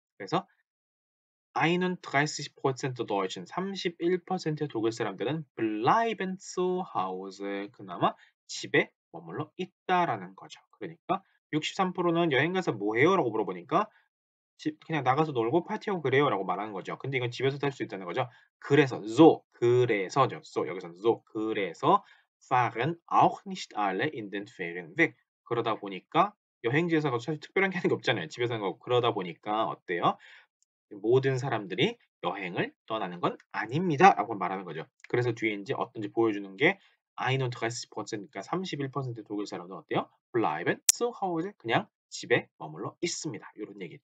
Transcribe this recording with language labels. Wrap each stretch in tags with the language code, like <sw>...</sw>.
<ko>그래서 31% Deutschen 31%의 독일 사람들은</ko> <de>bleiben zu Hause</de> <ko>그나마 집에 머물러 있다라는 거죠. 그러니까 63%는 여행 가서 뭐 해요라고 물어보니까 그냥 나가서 놀고 파티하고 그래요라고 말하는 거죠. 근데 이건 집에서도 할 수 있다는 거죠. 그래서 so 그래서죠.</ko> <de>so</de> <ko>여기서는</ko> <de>so</de> <ko>그래서</ko> <de>fahren auch nicht alle in den Ferien weg.</de> <ko>그러다 보니까 여행지에서 사실 특별한 게 하는 게 없잖아요. 집에서 하는 거고. 그러다 보니까 어때요? 모든 사람들이 여행을 떠나는 건 아닙니다라고 말하는 거죠. 그래서 뒤에 인제 어떤지 보여주는 게 31%니까 31% 독일 사람은 어때요?</ko> <de>bleiben zu Hause</de> <ko>그냥 집에 머물러 있습니다. 요런 얘기.</ko>